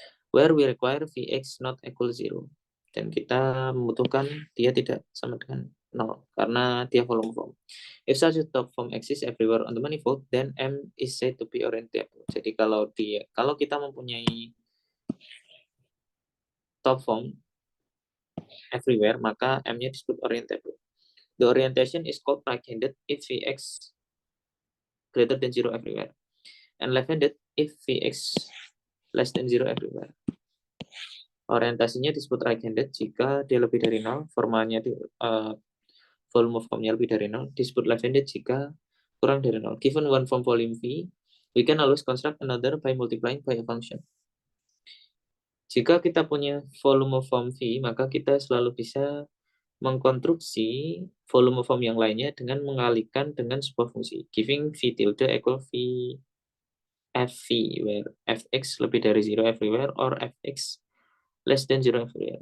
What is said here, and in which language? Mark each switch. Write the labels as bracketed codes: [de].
[en] Where we require Vx not equal 0. [id] Dan kita membutuhkan dia tidak sama dengan 0 karena dia volume form. [en] If such a top form exists everywhere on the manifold, then M is said to be orientable. [id] Jadi kalau kita mempunyai top form everywhere, maka M-nya disebut orientable. [en] The orientation is called right-handed if Vx greater than 0 everywhere, and left-handed if Vx less than 0 everywhere. [id] Orientasinya disebut right-handed jika dia lebih dari 0, formanya volume formnya lebih dari 0, disebut left-handed jika kurang dari 0. [en] Given one form volume V, we can always construct another by multiplying by a function. [id] Jika kita punya volume form V, maka kita selalu bisa mengkonstruksi volume form yang lainnya dengan mengalihkan dengan sebuah fungsi. [en] Giving V tilde equal V fv, where fx [id] lebih dari 0 [en] everywhere or fx less than 0 everywhere.